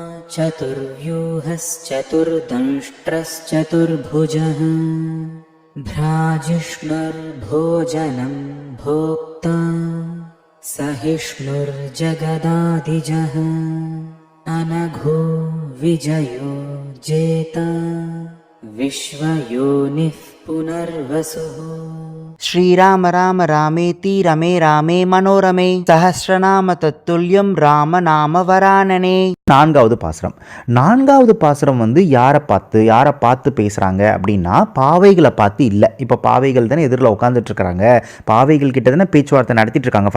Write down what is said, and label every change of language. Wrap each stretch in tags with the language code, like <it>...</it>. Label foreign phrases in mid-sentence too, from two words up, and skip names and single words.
<sa>चतुर्व्यूहश्चतुर्दंष्ट्रश्चतुर्भुजः भ्राजिष्णुर्भोजनं भोक्ता सहिष्णुर्जगदादिजः अनघो विजयो जेता विश्वयोनिः पुनर्वसुः. श्रीराम राम रामेति रमे रामे मनोरमे सहस्रनाम तत्तुल्यं राम नाम वरानने.</sa> <ta>நான்காவது பாசுரம் யாரை பார்த்து பேசுறாங்க அப்படின்னா பாவைகளை பார்த்து இல்லை. இப்போ பாவைகள் தானே எதிரில் உட்காந்துட்டு இருக்கிறாங்க, பாவைகள் கிட்ட தானே பேச்சுவார்த்தை நடத்திட்டு இருக்காங்க.</ta>